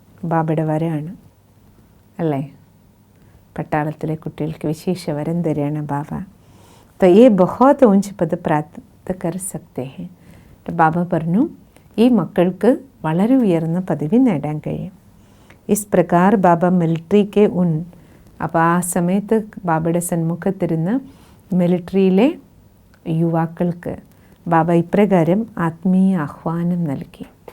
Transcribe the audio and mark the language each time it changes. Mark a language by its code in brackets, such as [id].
[ml] ബാബയുടെ വരാണ് അല്ലേ, പട്ടാളത്തിലെ കുട്ടികൾക്ക് വിശേഷ വരം തരികയാണ് ബാബ. [hi] तो ये बहुत ऊंच पद प्राप्त कर सकते हैं. [ml] ബാബ പറഞ്ഞു, ഈ മക്കൾക്ക് വളരെ ഉയർന്ന പദവി നേടാൻ കഴിയും. [hi] ഇസ് പ്രകാർ [ml] ബാബ മിലിറ്ററിക്ക് അപ്പോൾ ആ സമയത്ത് ബാബയുടെ സന്മുഖത്തിരുന്ന് മിലിറ്ററിയിലെ യുവാക്കൾക്ക് ബാബ ഇപ്രകാരം ആത്മീയ ആഹ്വാനം നൽകി.